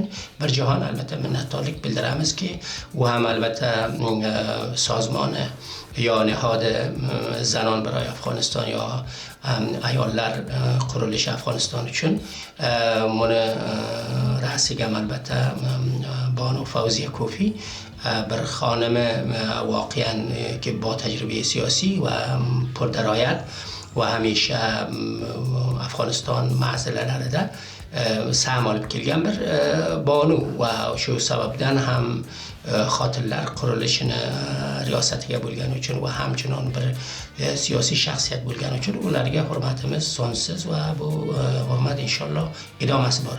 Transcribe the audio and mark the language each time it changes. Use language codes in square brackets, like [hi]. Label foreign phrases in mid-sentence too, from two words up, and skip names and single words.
[uz] bir jahon albatta minnatdorlik bildiramizki, u ham albatta [fa] سازمان یا نهاد زنان برای [uz] Afg'oniston yo ayollar qurilishi Afg'oniston uchun buni rasiga albatta Banu Fawziya Kofi bir xonimi voqean ki [fa] با تجربه سیاسی و پردرایت و همیشه [uz] Afg'oniston masalalarida سهم olib kelgan bir bonu va shu sababdan ham xotinlar qurilishini riyosatiga bo'lgani uchun va hamchinon bir siyosiy shaxsiyat bo'lgani uchun ularga hurmatimiz sonsiz va bu hurmat inshaalloh idomasi bor.